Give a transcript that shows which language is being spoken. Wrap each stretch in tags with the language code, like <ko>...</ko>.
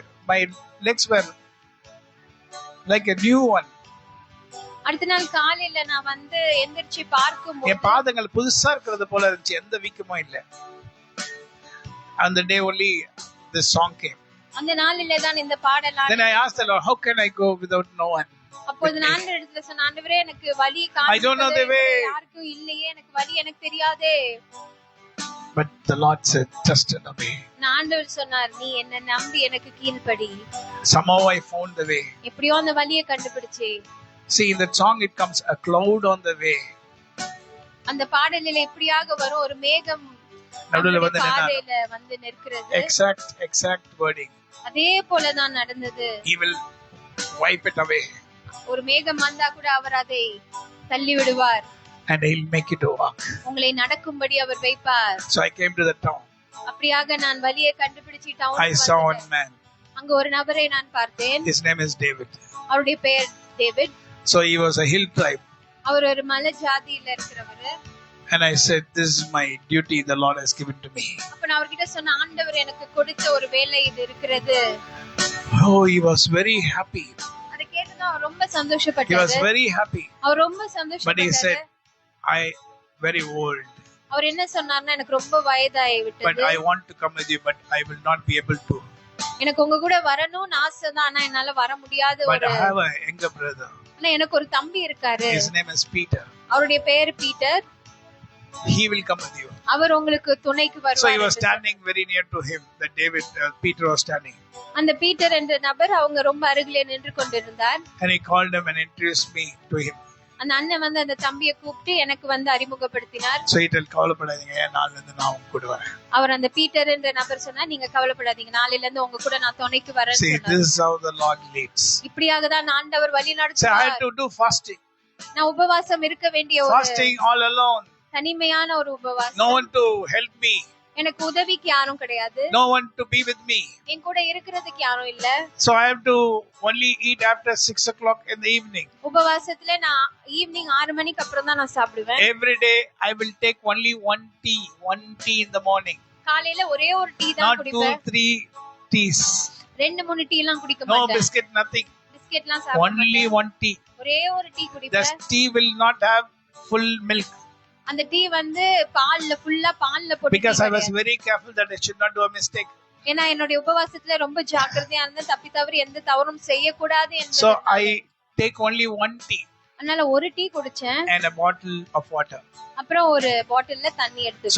<en>My legs were like a new one.</en> <ta>அடுத்த நாள் காலையில நான் வந்து எந்திரிச்சு பார்க்கும்போது என் பாதங்கள் புதுசா இருக்கிறது போல இருந்துச்சு, எந்த வீக்கமும் இல்ல.</ta> <en>And the day only this song came.</en> <ta>அந்த நாளிலே தான் இந்த பாடலாம்.</ta> <en>Then I asked the Lord, how can I go without no one?</en> <ta>அப்பொழுது நான் ஆண்டவரிடத்துல சொன்ன, ஆண்டவரே எனக்கு வழி</ta> <en>I don't know the way.</en> <ta>யாருக்கும் இல்லையே, எனக்கு வழி எனக்கு தெரியாதே.</ta> <en>But the Lord said, trust and obey.</en> <ta>நான் ஆண்டவர் சொன்னார், நீ என்ன நம்பி எனக்கு கீழ்ப்படி.</ta> <en>Somehow I found the way.</en> <ta>எப்படியோ அந்த வழியை கண்டுபிடிச்சே.</ta> <en>See, in that song it comes a cloud on the way.</en> <ta>அந்த பாடலிலே இப்படியாக வரும், ஒரு மேகம் நடுவுல வந்து பாதையில வந்து நிற்கிறது.</ta> <en>Exact wording.</en> <ta>அதே போல தான் நடந்தது.</ta> <en>He will wipe it away.</en> <ta>ஒரு மேகம் வந்தா கூட அவர் அதை தள்ளி விடுவார்.</ta> <en>And He'll make it walk.</en> <ta>உங்களை நடக்கும்படி அவர் வைப்பார்.</ta> <en>So I came to the town.</en> <ta>அப்படியாக நான் வழியை கண்டுபிடிச்சு down</ta> <en>I saw one man.</en> <ta>அங்க ஒரு நபரை நான் பார்த்தேன்.</ta> <en>His name is David.</en> <ta>அவருடைய பெயர் David.</ta> <en>So he was a hill tribe.</en> <ta>அவர் ஒரு மலை ஜாதியில இருக்கிறவர்.</ta> <en>And I said, this is my duty the Lord has given to me.</en> <ta>அப்ப நான் அவர்கிட்ட சொன்ன, ஆண்டவர் எனக்கு கொடுத்த ஒரு வேலை இது இருக்கிறது.</ta> <en>Oh, he was very happy.</en> <ta>அத கேட்டதும் அவர் ரொம்ப சந்தோஷப்பட்டார்.</ta> <en>He was very happy.</en> <ta>அவர் ரொம்ப சந்தோஷப்பட்டார்.</ta> <en>But he said, I very old.</en> <ta>அவர் என்ன சொன்னார்னா, எனக்கு ரொம்ப வயதாகி விட்டது.</ta> <en>But I want to come with you, but I will not be able to.</en> <ta>எனக்கு உங்க கூட வரணும்னு ஆசை தான், ஆனா என்னால வர முடியாத ஒரு.</ta> <en>But I have a younger brother.</en> <ta>ஆனா எனக்கு ஒரு தம்பி இருக்காரு.</ta> <en>His name is Peter.</en> <ta>அவருடைய பெயர் Peter.</ta> <en>He will come with you.</en> <ta>அவர் உங்களுக்கு துணைக்கு வருவார்.</ta> <en>So he was standing very near to him. That Peter was standing.</en> <ta>அந்த பீட்டர் என்ற நபர் அவங்க ரொம்ப அருகிலே நின்று கொண்டிருந்தார்.</ta> <en>And he called him and introduced me to him.</en> <ta>அந்த அண்ணன் வந்து அந்த தம்பியை கூப்பிட்டு எனக்கு வந்து அறிமுகப்படுத்தினார்.</ta> <en>So he told,</en> <ta>கவலைப்படாதீங்க, நாளைல இருந்து நான் உங்க கூட வரேன். அவர் அந்த பீட்டர் என்ற நபர் சொன்னார், நீங்க கவலைப்படாதீங்க, நாளைல இருந்து உங்க கூட நான் துணைக்கு வரேன்னு</ta> <en>See,</en> <ta>சொன்னார்.</ta> <en>this is how the Lord leads.</en> <ta>இப்படியாக தான் ஆண்டவர் வழி</ta> <en>So I</en> <ta>நடத்துவார்.</ta> <en>had to do fasting.</en> <ta>நான் உபவாசம் இருக்க வேண்டிய ஒரு</ta> <en>Fasting all alone.</en> <ta>தனிமையான ஒரு உபவாசம்.</ta> <en>No one to help me.</en> <ta>எனக்கு உதவிக்கு யாரும் கிடையாது.</ta> <en>No one to be with me.</en> <ta>என் கூட இருக்கிறதுக்கு யாரும் இல்ல.</ta> <en>So I have to only eat after 6 o'clock in the evening.</en> <ta>உபவாசத்துல நான் ஈவினிங் 6 மணிக்கு அப்புறம் தான் நான் சாப்பிடுவேன்.</ta> <en>Every day I will take only one tea in the morning.</en> <ta>காலையில ஒரே ஒரு டீ தான் குடிப்பேன்.</ta> <en>Not 2-3 teas.</en> <ta>2-3 டீ எல்லாம் குடிக்க</ta> <en>No</en> <ta>மாட்டேன்.</ta> <en>biscuit, nothing.</en> <ta>பிஸ்கெட்லாம் சாப்பிட மாட்டேன்.</ta> <en>Only one tea.</en> <ta>ஒரே ஒரு டீ</ta> <en>The</en> <ta>குடிப்பேன்.</ta> <en>tea will not have full milk.</en> <ta>அந்த டீ வந்து பால்ல ஃபுல்லா பால்ல போட்டு.</ta> <en>Because I was very careful that I should not do a mistake.</en> <ta>ஏன்னா என்னுடைய உபவாசத்துல ரொம்ப ஜாக்கிரதையா இருந்தேன், தப்பி தவறி எந்த தவறும் செய்யக்கூடாது என்று.</ta> <en>So I take only one tea.</en> <ta>அதனால ஒரு டீ குடிச்சேன்.</ta> <en>And a bottle of water.</en> <ta>அப்புறம் ஒரு பாட்டில்ல தண்ணி எடுத்துட்டேன்.</ta>